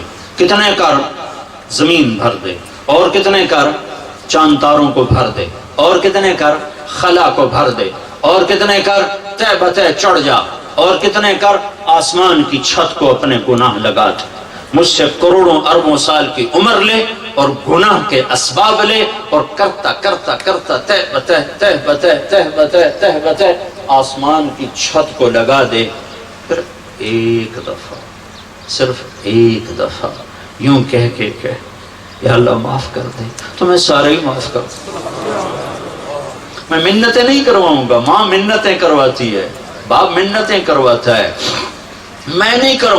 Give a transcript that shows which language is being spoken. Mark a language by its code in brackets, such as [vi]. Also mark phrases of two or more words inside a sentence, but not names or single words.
[ur] کتنے کر، زمین بھر دے، اور کتنے کر، چاند تاروں کو بھر دے، اور کتنے کر، خلا کو بھر دے، اور کتنے کر، تہ بتہ چڑھ جا، اور کتنے کر، آسمان کی چھت کو اپنے گناہ لگا دے. مجھ سے کروڑوں اربوں سال کی عمر لے اور گناہ کے اسباب لے اور کرتا کرتا کرتا تہ بتہ تہ بتہ تہ بتہ تہ بتہ آسمان کی چھت کو لگا دے. پھر ایک دفعہ، صرف ایک دفعہ یوں کہہ یا اللہ معاف کر دے، تو میں سارے ہی معاف کر دوں. میں منتیں نہیں کرواؤں گا، ماں منتیں کرواتی ہے، باپ منتیں کرواتا ہے، میں نہیں کروں.